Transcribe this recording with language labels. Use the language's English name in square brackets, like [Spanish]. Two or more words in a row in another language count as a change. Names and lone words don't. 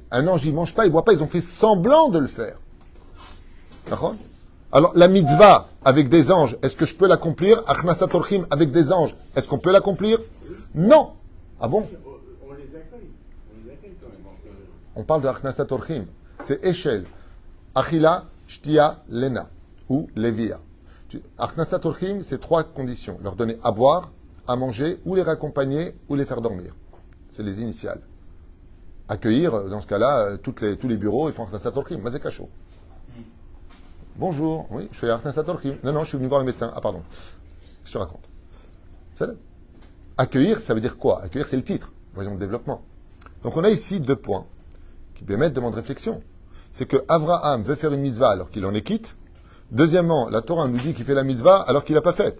[French] Un ange, il ne mange pas, il ne boit pas. Ils ont fait semblant de le faire. D'accord ? Alors, la mitzvah avec des anges, est-ce que je peux l'accomplir? [Hebrew] הכנסת אורחים [French] avec des anges, est-ce qu'on peut l'accomplir? Non. Ah bon? On les accueille. On les accueille quand même. On parle de [Hebrew] הכנסת אורחים. [French] C'est Echel. [Hebrew] אכילה שתיה לינה. Ou לוויה הכנסת אורחים, [French] c'est 3 conditions. Leur donner à boire, à manger, ou les raccompagner, ou les faire dormir. C'est les initiales. Accueillir, dans ce cas-là, tous les bureaux, ils font [Hebrew] הכנסת אורחים. מה זה ככה. [French] Bonjour, oui, je fais [Hebrew] הכנסת אורחים. [French] Non, je suis venu voir le médecin. Ah, pardon. Qu'est-ce que tu racontes? C'est là. Accueillir, ça veut dire quoi? Accueillir, c'est le titre. Voyons le développement. Donc, on a ici 2 points qui permettent de demander réflexion. C'est que Avraham veut faire une mitzvah alors qu'il en est quitte. Deuxièmement, la Torah nous dit qu'il fait la mitzvah alors qu'il n'a pas faite.